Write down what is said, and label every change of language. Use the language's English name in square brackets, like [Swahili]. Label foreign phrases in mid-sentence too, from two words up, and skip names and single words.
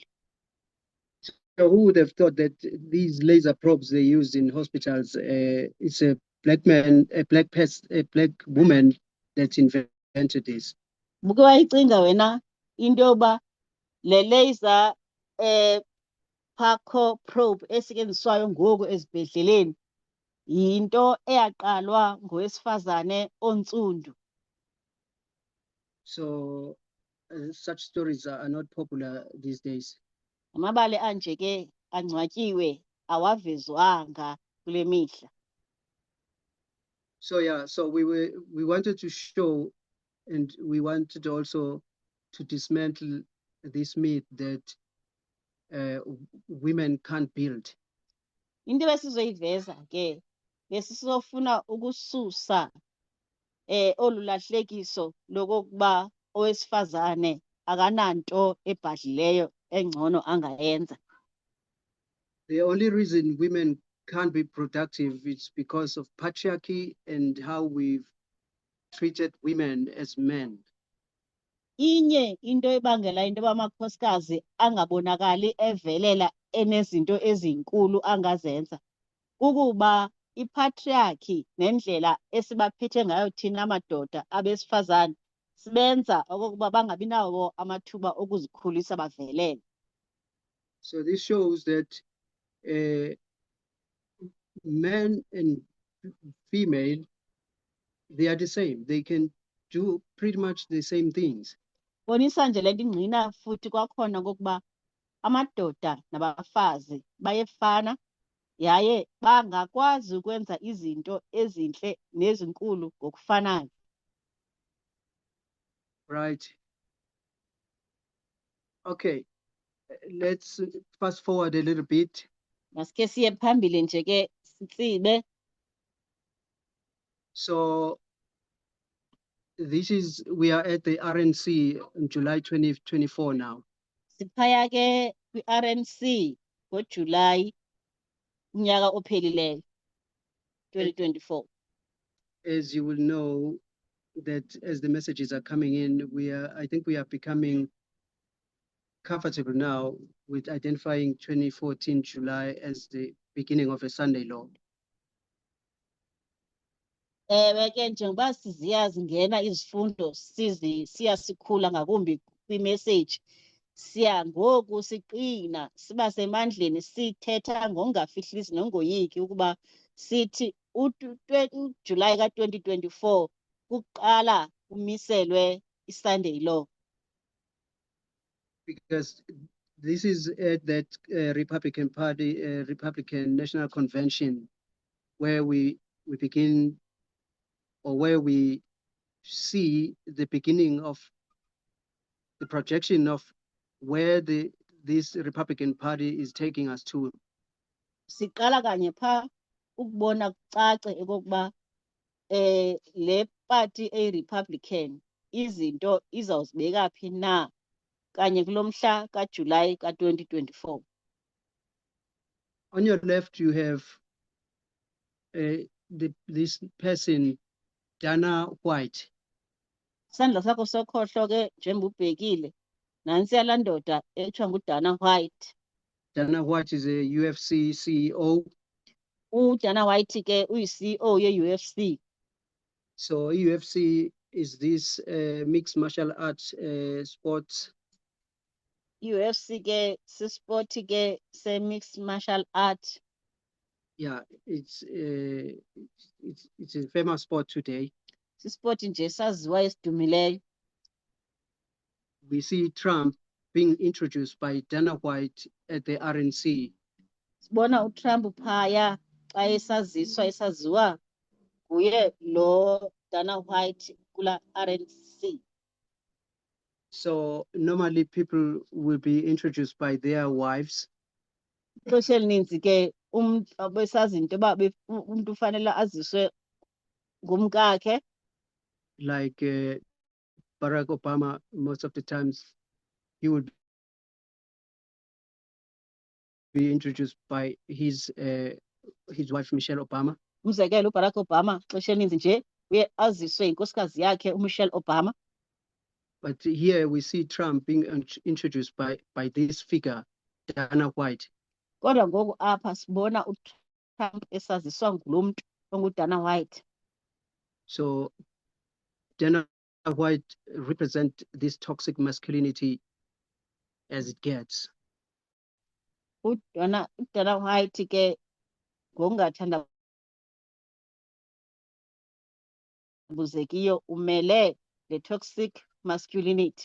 [English] So who would have thought that these laser probes they used in hospitals, it's a black woman that invented this. [Xhosa] Buke wayicinga wena into yoba le [English] laser phyco probe [Xhosa] esetyenziswayo ngoku ezibhedleleni yinto eyaqalwa ngowesifazane ontsundu. [English] So such stories are not popular these days. [Xhosa] Amabali anje ke angcwatyiwe awavezwanga kule mihla. [English] So yeah, so we wanted to show, and we wanted also to dismantle this myth that women can't build. [Xhosa] Into besizoyiveza ke besizofuna ukususa olulahlekiso lokokuba owesifazane akananto ebhadlileyo engcono angayenza. [English] The only reason women can't be productive is because of patriarchy and how we've treated women as men. [Xhosa] Inye into ebangela into bamakhosikazi angabonakali evelela enezinto ezinkulu angazenza kukuba ipatriarchy nendlela esibaphethe ngayo thina amadoda abesifazane sibenza okokuba bangabi nawo amathuba okuzikhulisa bavelele. [English] So this shows that men and female, they are the same. They can do pretty much the same things. [Xhosa] Bonisa nje lento ingqina futhi kwakhona kokuba amadoda nabafazi bayefana yaye bangakwazi ukwenza izinto ezinhle nezinkulu ngokufanayo. [English] Right. Okay, let's fast forward a little bit. [Xhosa] Masike siye phambili nje ke sitsibe. [English] So we are at the RNC in July 2024 now. [Xhosa] Siphaya ke kwi-RNC ngoJulayi unyaka ophelileyo 2024. [English] As you will know, that as the messages are coming in, I think we are becoming comfortable now with identifying 2014 July as the beginning of a Sunday law. [Xhosa] Ewe ke njengoba siziyazingena izifundo siyasikhula ngakumbi kwi-message siya ngoku siqina siba semandleni sithetha ngokungafihlisi nongoyiki ukuba sithi uJulayi ka-2024 kuqala kumiselwe i- [English] Sunday law. Because this is at that Republican Party, Republican National Convention, where we begin, or where we see the beginning of the projection of where this Republican Party is taking us to. [Xhosa] Siqala kanye pha ukubona kucace okokuba le party eyi-Republican izinto izawuzibeka phi na kanye kulomhla kaJulayi ka-2024. [English] On your left, you have this person, Dana White. [Xhosa] Isandla sakho sokhohlo ke njengoba ubhekile nansi laa ndoda ethiwa nguDana White. [English] Dana White is a UFC CEO. [Xhosa] UDana White ke uyi-CEO ye-UFC. [English] So UFC is this mixed martial arts sports. [Xhosa] UFC ke sisport ke se- [English] mixed martial art. Yeah, it's a famous sport today. [Xhosa] Sisport nje saziwa esidumileyo. [English] We see Trump being introduced by Dana White at the RNC. [Xhosa] Sibona uTrump phaya xa esaziwa nguye lo Dana White kula RNC. [English] So normally people will be introduced by their wives. [Xhosa] Ixesha elininzi ke besazi into yoba umntu ufanele aziswe ngumkakhe. [English] Like Barack Obama, most of the times he would be introduced by his wife Michelle Obama. [Xhosa] Umzekelo uBarack Obama ixesha elininzi nje uye aziswe yinkosikazi yakhe uMichelle Obama. [English] But here we see Trump being introduced by this figure, Dana White. [Xhosa] Kodwa ngoku apha sibona uTrump esaziswa ngulo mntu onguDana White. [English] So Dana White represent this toxic masculinity as it gets. [Xhosa] uDana White ke ngokungathandabuzekiyo umele [English] the toxic masculinity.